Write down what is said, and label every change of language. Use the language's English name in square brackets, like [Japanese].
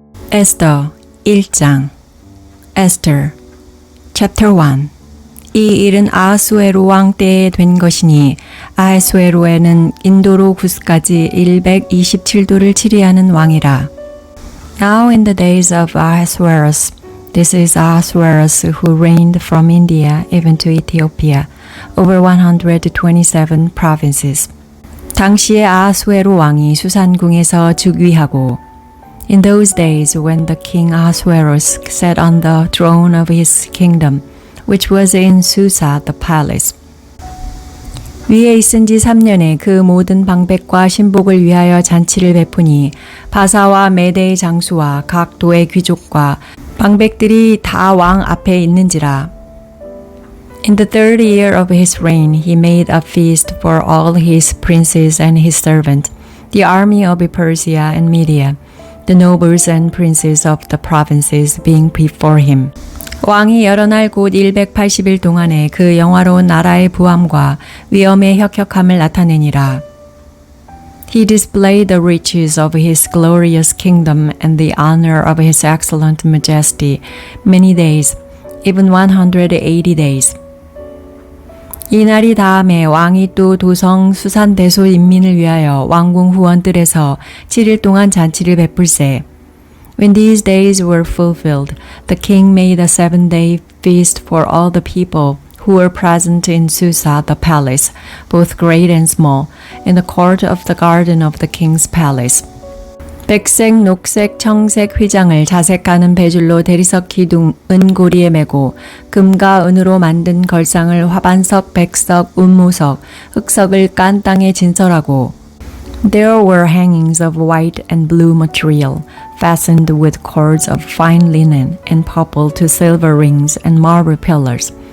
[Korean] 에스더 1장 [English] Esther Chapter 1 [Korean] 이 일은 아하수에로 왕 때에 된 것이니 아하수에로에는 인도로 구스까지 127도를 치리하는 왕이라. [English] Now in the days of Ahasuerus, this is Ahasuerus who reigned from India even to Ethiopia, over 127 provinces. [Korean] 당시에 아하수에로 왕이 수산궁에서 즉위하고 [English] In those days when the king Ahasuerus sat on the throne of his kingdom, which was in Susa the palace. [Korean] 위에 있은 지 3년에 그 모든 방백과 신복을 위하여 잔치를 베푸니 바사와 메대의 장수와 각 도의 귀족과 방백들이 다 왕 앞에 있는지라. [English] In the third year of his reign, he made a feast for all his princes and his servant, the army of Persia and Media, the nobles and princes of the provinces being before him. [Korean] 왕이 여러 날 곧 180일 동안에 그 영화로운 나라의 부함과 위엄의 혁혁함을 나타내니라. [English] He displayed the riches of his glorious kingdom and the honor of his excellent majesty many days, even 180 days. [Korean] 이 날이 다음에 왕이 또 도성 수산대소 인민을 위하여 왕궁 후원들에서 7일 동안 잔치를 베풀세. [English] When these days were fulfilled, the king made a 7-day feast for all the people who were present in Susa the palace, both great and small, in the court of the garden of the king's palace. [Korean] 백색, 녹색, 청색 휘장을 자색하는 배줄로 대리석 기둥 은고리에 메고 금과 은으로 만든 걸상을 화반석, 백석, 운무석, 흑석을 깐 땅에 진설하고 [English] There were hangings of white and blue material, fastened with cords of fine linen and purple to silver rings and marble pillars.